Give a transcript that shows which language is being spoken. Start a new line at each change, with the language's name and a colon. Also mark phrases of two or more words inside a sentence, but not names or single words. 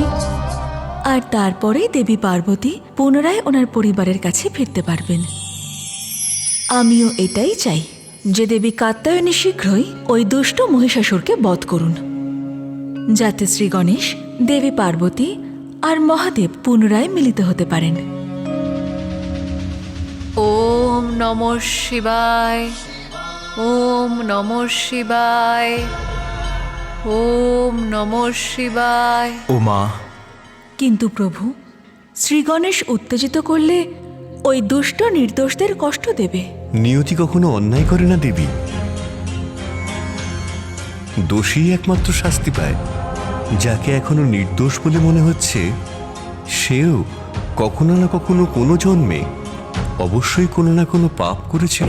Bangla: আর তারপরেই দেবী পার্বতী পুনরায় ওনার পরিবারের কাছে ফিরতে পারবেন। আমিও এটাই চাই যে দেবী কাত্যায়নী শীঘ্রই ওই দুষ্ট মহিষাসুরকে বধ করুন, যাতে শ্রী গণেশ, দেবী পার্বতী আর মহাদেব পুনরায় মিলিত হতে পারেন।
Sanskrit: ওম নমঃ শিবায়, ওম নমঃ শিবায়, ওম নমঃ শিবায়।
Bangla: ও মা, কিন্তু প্রভু, শ্রী গণেশ উত্তেজিত করলে ওই দুষ্ট নির্দোষদের কষ্ট দেবে। নিয়তি কখনো অন্যায় করে না দেবী। দোষী একমাত্র শাস্তি পায়। যাকে এখনো নির্দোষ বলে মনে হচ্ছে সেও কখনো না কখনো কোনো জন্মে অবশ্যই কোনো না কোনো পাপ করেছিল।